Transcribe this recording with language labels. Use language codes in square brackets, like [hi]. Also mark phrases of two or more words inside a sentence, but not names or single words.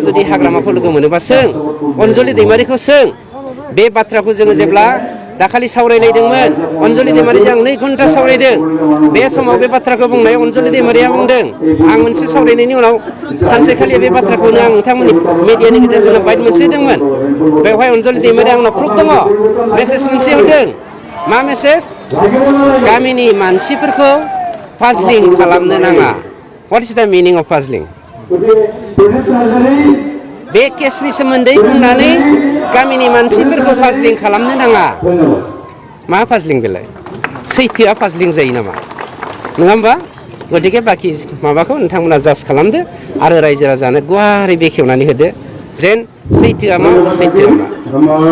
[brx] जुदि हाग्रामाखौ लोगो मोनोबा सों अनजलि दैमारिखौ सों बे बाथ्राखौ जोङो जेब्ला दाखालि सावरायलायदोंमोन अनजलि दैमारिजों 2 घन्टा सावरायदों बे समाव बे बाथ्राखौ बुंनायाव अनजलि दैमारिया बुंदों आं मोनसे सावरायनायनि उनाव सानसेखालि बे बाथ्राखौनो आं नोंथांमोननि मिडियानि गेजेरजों बाइट मोनसे होदोंमोन बेवहाय अनजलि दैमारिया आंनाव प्रुफ दङ मेसेज मोनसे हरदों मा मेसेज गामिनि मानसिफोरखौ पाजलिं खालामनो नाङा [en] what is the meaning of [brx] पाजलिं बे केसनि सोमोन्दै बुंनानै गामिनि मानसिफोरखौ पाजलिं खालामनो नाङा मा पाजलिं बेलाय सैथोआ पाजलिं जायो नामा नङा होमबा गतिके बाखि माबाखौ नोंथांमोना जाज खालामदो आरो रायजो राजानो गुवारै बेखेवनानै होदो जेन सैथोआ मा सैथोआ मा